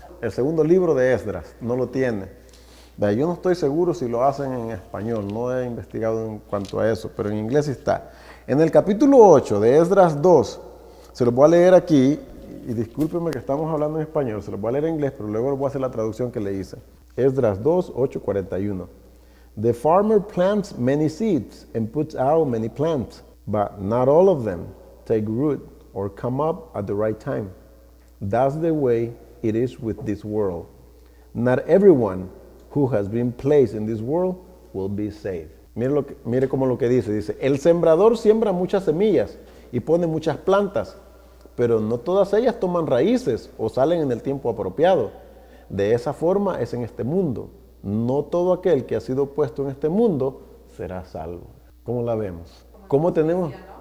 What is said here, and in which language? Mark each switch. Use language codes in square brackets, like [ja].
[es] El segundo libro de Esdras no lo tiene. Yo no estoy seguro si lo hacen en español, no he investigado en cuanto a eso, pero en inglés sí está. En el capítulo 8 de Esdras 2, se los voy a leer aquí, y discúlpenme que estamos hablando en español, se los voy a leer en inglés, pero luego les voy a hacer la traducción que le hice. Esdras 2, 8, 41. [en] The farmer plants many seeds and puts out many plants, but not all of them take root or come up at the right time. That's the way it is with this world. Not everyone who has been placed in this world will be saved. [es] Mire cómo lo que dice, el sembrador siembra muchas semillas y pone muchas plantas, pero no todas ellas toman raíces o salen en el tiempo apropiado. De esa forma es en este mundo. No todo aquel que ha sido puesto en este mundo será salvo. ¿Cómo la vemos? ¿Cómo tenemos?